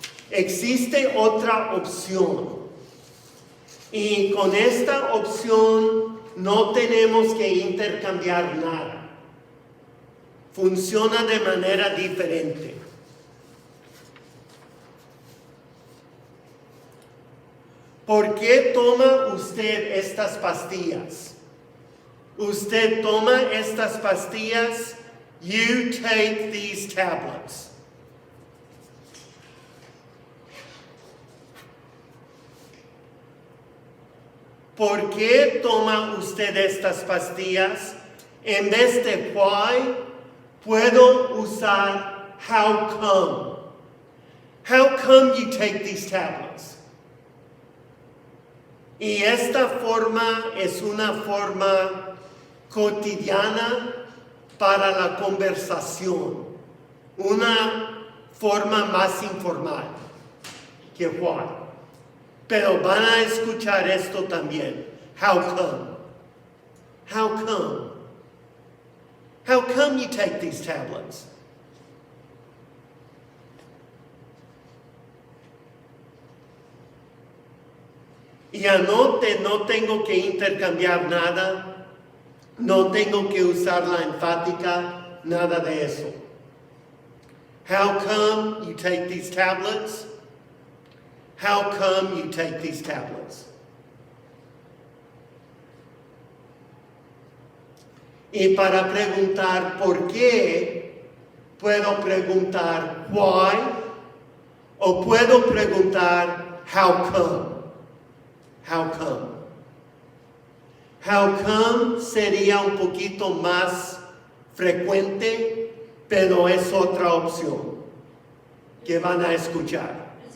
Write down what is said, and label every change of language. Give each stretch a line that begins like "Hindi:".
Spanish: Existe otra opción. Y con esta opción no tenemos que intercambiar nada. Funciona de manera diferente. ¿Por qué toma usted estas pastillas? Usted toma estas pastillas.
English: You take these tablets.
Spanish: ¿Por qué toma usted estas pastillas? En vez de why, puedo usar
English: how come. How come you take these tablets?
Spanish: Y esta forma es una forma cotidiana para la conversación, una forma más informal que why. Pero van a escuchar esto también.
English: How come? How come? How come you take these tablets?
Spanish: Y anote, no tengo que intercambiar nada. No tengo que usar la enfática, nada de eso.
English: How come you take these tablets? How come you take these tablets?
Spanish: Y para preguntar por qué, puedo preguntar why o puedo preguntar how come.
English: How come? How come
Spanish: sería un poquito más frecuente, pero es otra opción que van a escuchar.